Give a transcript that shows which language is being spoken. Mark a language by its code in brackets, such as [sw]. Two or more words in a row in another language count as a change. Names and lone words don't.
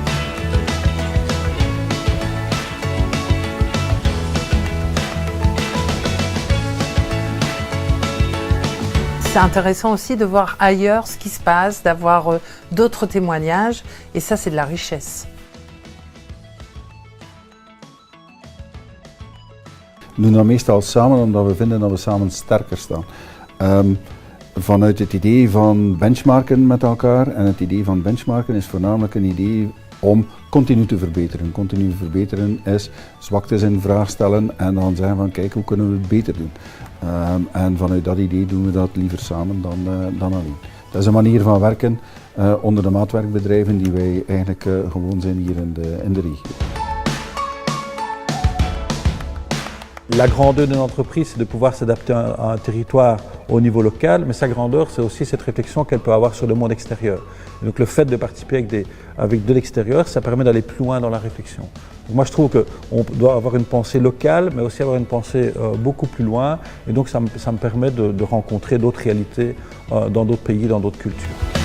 [fr] C'est intéressant aussi de voir ailleurs ce qui se passe, d'avoir d'autres témoignages, et ça c'est de la richesse. [nl] We doen dat meestal samen omdat we vinden dat we samen sterker staan. Vanuit het idee van benchmarken met elkaar, en het idee van benchmarken is voornamelijk een idee om continu te verbeteren. Continu verbeteren is zwaktes in vraag stellen en dan zeggen van kijk hoe kunnen we het beter doen. En vanuit dat idee doen we dat liever samen dan alleen. Dat is een manier van werken onder de maatwerkbedrijven die wij eigenlijk gewoon zijn hier in de regio. [fr] La grandeur d'une entreprise, c'est de pouvoir s'adapter à un territoire au niveau local, mais sa grandeur, c'est aussi cette réflexion qu'elle peut avoir sur le monde extérieur. Et donc le fait de participer avec de l'extérieur, ça permet d'aller plus loin dans la réflexion. Donc moi je trouve qu'on doit avoir une pensée locale, mais aussi avoir une pensée beaucoup plus loin, et donc ça me permet de rencontrer d'autres réalités dans d'autres pays, dans d'autres cultures.